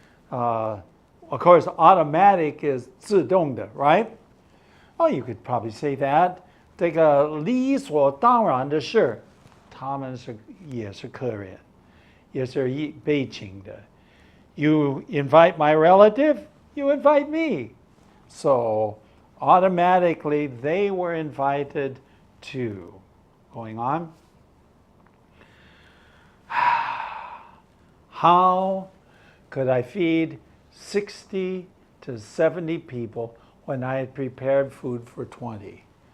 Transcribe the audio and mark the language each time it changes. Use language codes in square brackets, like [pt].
[en] Of course, automatic is 自动的, right? Oh, you could probably say that. [zh] 这个理所当然的事，他们也是客人，也是被请的。 [en] You invite my relative, you invite me. So automatically they were invited too. Going on. How could I feed 60 to 70 people when I had prepared food for 20?